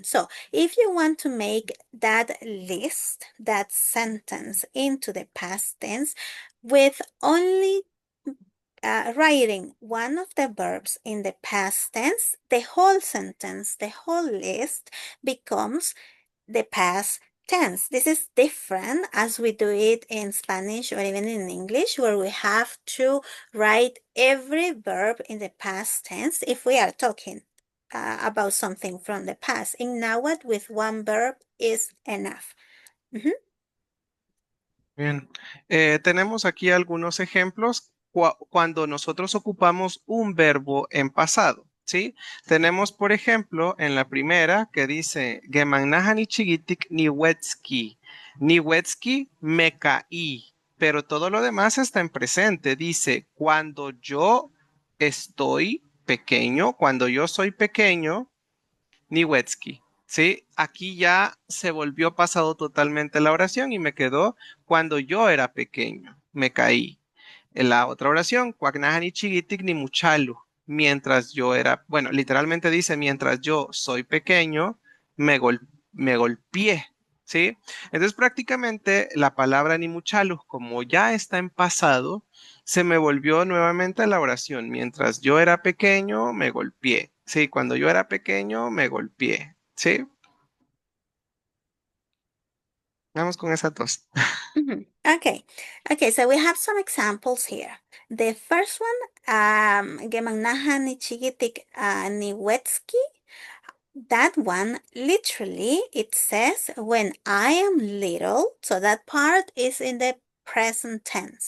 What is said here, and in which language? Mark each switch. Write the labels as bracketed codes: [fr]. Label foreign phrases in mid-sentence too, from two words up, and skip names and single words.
[en] So if you want to make that list, that sentence into the past tense, with only writing one of the verbs in the past tense, the whole sentence, the whole list becomes the past tense. This is different as we do it in Spanish or even in English, where we have to write every verb in the past tense if we are talking about something from the past. In Nahuatl, with one verb is enough. Mhm. [es] Bien, tenemos aquí algunos ejemplos cuando nosotros ocupamos un verbo en pasado, ¿sí? Tenemos, por ejemplo, en la primera que dice, [nah] Gemanahani chigitik niwetski. [es] Niwetski me caí, pero todo lo demás está en presente. Dice, cuando yo estoy pequeño, cuando yo soy pequeño, Niwetsky. Sí, aquí ya se volvió pasado totalmente la oración y me quedó cuando yo era pequeño, me caí. En la otra oración, [nah] Kwaknahani chigitik ni muchalu. [es] Mientras yo era, bueno, literalmente dice, mientras yo soy pequeño, me golpeé. ¿Sí? Entonces prácticamente la palabra [nah] ni muchalu, [es] como ya está en pasado, se me volvió nuevamente a la oración. Mientras yo era pequeño, me golpeé. Sí, cuando yo era pequeño, me golpeé. Sí, vamos con esas dos. [en] Okay, so we have some examples here. The first one, [nah] Gemangnahan ni Chigitik ni Wetsky. [en] That one, literally, it says when I am little. So that part is in the present tense.